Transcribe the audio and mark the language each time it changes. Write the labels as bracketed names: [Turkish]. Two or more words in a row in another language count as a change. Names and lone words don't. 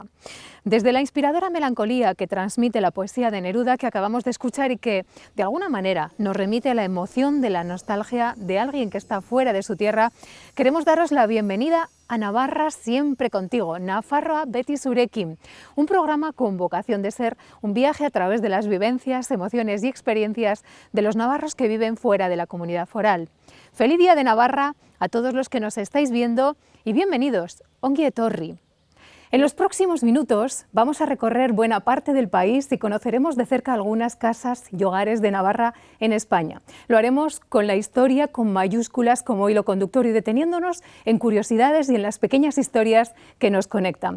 [Spanish] Desde la inspiradora melancolía que transmite la poesía de Neruda que acabamos de escuchar y que, de alguna manera, nos remite a la emoción de la nostalgia de alguien que está fuera de su tierra, queremos daros la bienvenida a Navarra siempre contigo, [Basque] Nafarroa beti zurekin, [Spanish] un programa con vocación de ser un viaje a través de las vivencias, emociones y experiencias de los navarros que viven fuera de la comunidad foral. Feliz Día de Navarra a todos los que nos estáis viendo y bienvenidos, [Basque] ongi etorri. [Spanish] En los próximos minutos vamos a recorrer buena parte del país y conoceremos de cerca algunas casas y hogares de Navarra en España. Lo haremos con la historia con mayúsculas como hilo conductor y deteniéndonos en curiosidades y en las pequeñas historias que nos conectan.